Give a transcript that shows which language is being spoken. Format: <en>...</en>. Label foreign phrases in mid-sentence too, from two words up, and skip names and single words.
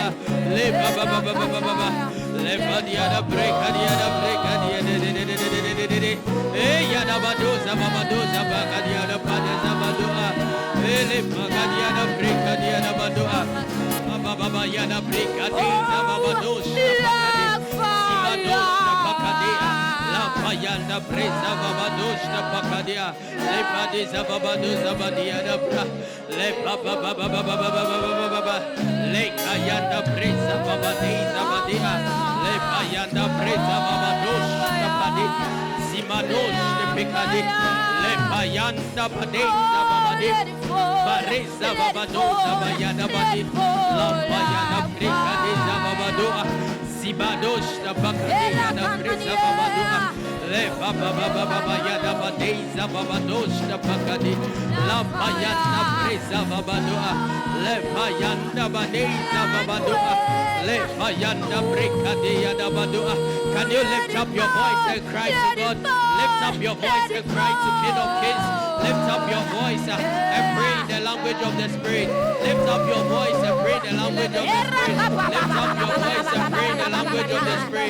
<en>Lepa baba lepa dia da breka dia da breka dia de. Eh yana bado zababado zabakadia da bade zabadua. Lepa dia da breka dia da badua. baba yana brigadiza babadosh sibadosh pakadia la payanda presa babadosh pakadia le padiza babadoza badia da bra le baba baba baba baba le kayanda presa babadiza badia le payanda presa babadosh padia simadosh pekadi le payanda padeza babadi Bareza babadoza bayada badi la bayana prekadiza babadoa sibadosh da bakadiya da preza babadoa le baba baba baba yada badeza babadosh da bakadi la bayana preza babadoa le bayanda badeza babadoa le bayanda prekadiya da badoa. Can you lift up your voice and cry to God? Lift up your voice and cry to King of Kings. Lift up your voice and pray in the language of the Spirit. Lift up your voice and pray in the language of the Spirit. Lift up your voice and pray in the language of the Spirit.</en>